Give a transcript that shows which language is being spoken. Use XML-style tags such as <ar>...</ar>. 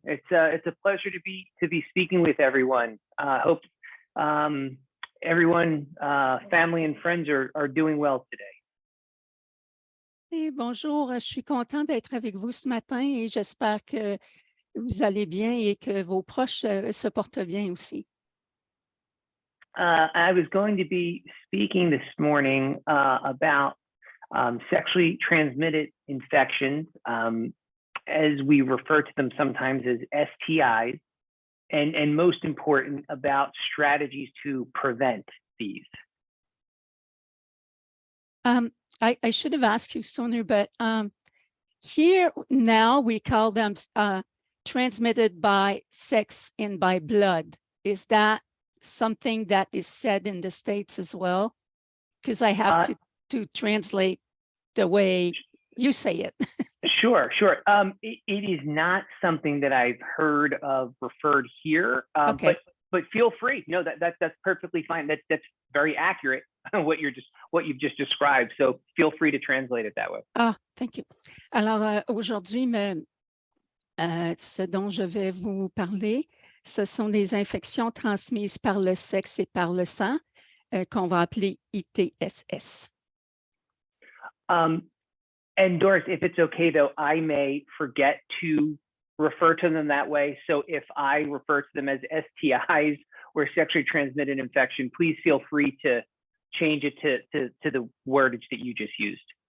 <en>It's a pleasure to be speaking with everyone. Hope everyone, family and friends are doing well today.</en> <fr>Et bonjour, je suis contente d'être avec vous ce matin et j'espère que vous allez bien et que vos proches se portent bien aussi.</fr> <en>I was going to be speaking this morning about sexually transmitted infections, as we refer to them sometimes as STIs, and most important, about strategies to prevent these. I should have asked you sooner, but here now we call them transmitted by sex and by blood. Is that something that is said in the States as well? Because I have to translate the way you say it. Sure. It is not something that I've heard of referred here, Okay. but feel free. No, that's perfectly fine. That's very accurate what you've just described. So feel free to translate it that way. Thank you.</en> <fr>Alors aujourd'hui, ce dont je vais vous parler, ce sont des infections transmises par le sexe et par le sang, qu'on va appeler ITSS.</fr> <en>And Doris, if it's okay, though, I may forget to refer to them that way. So if I refer to them as STIs or sexually transmitted infection, please feel free to change it to the wordage that you just used.</en>